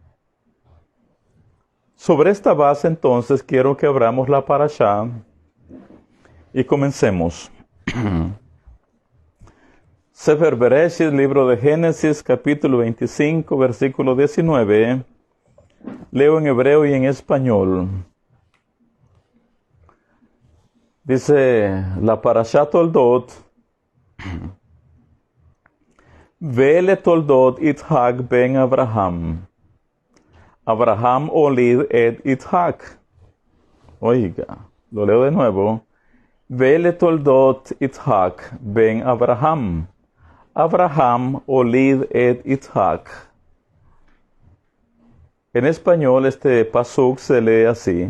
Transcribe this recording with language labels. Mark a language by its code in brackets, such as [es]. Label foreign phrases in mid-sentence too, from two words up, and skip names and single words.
[es] Sobre esta base entonces quiero que abramos la parashá y comencemos. Sefer Bereshit, libro de Génesis, capítulo 25, versículo 19, Leo en hebreo y en español. [he] Dice la Parashat Toldot, ואלה תולדות יצחק בן אברהם. אברהם הוליד את יצחק. [es] Oiga, lo leo de nuevo. [he] ואלה תולדות יצחק בן אברהם. אברהם הוליד את יצחק. [es] En español este pasuk se lee así.